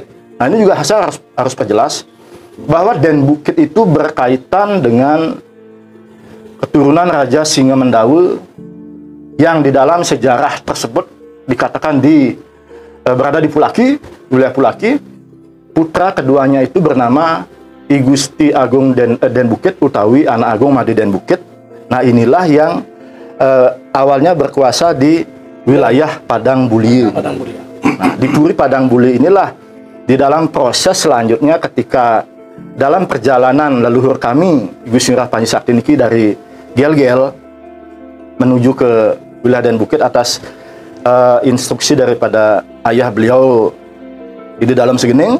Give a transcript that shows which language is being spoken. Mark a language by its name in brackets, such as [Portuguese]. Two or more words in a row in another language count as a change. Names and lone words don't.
[Indonesian] Nah, ini juga saya harus perjelas bahwa Den Bukit itu berkaitan dengan keturunan Raja Singa Mendaul yang di dalam sejarah tersebut dikatakan berada di Pulaki, wilayah Pulaki. Putra keduanya itu bernama I Gusti Agung Den Bukit utawi anak Agung Madi Den Bukit. Nah, inilah yang awalnya berkuasa di wilayah Padang Bulir. Nah, di Puri Padang Bulir inilah di dalam proses selanjutnya ketika dalam perjalanan leluhur kami Gusti Ngurah Panji Sakti niki dari Gel-Gel menuju ke wilayah Den Bukit atas instruksi daripada ayah beliau di dalam Segening.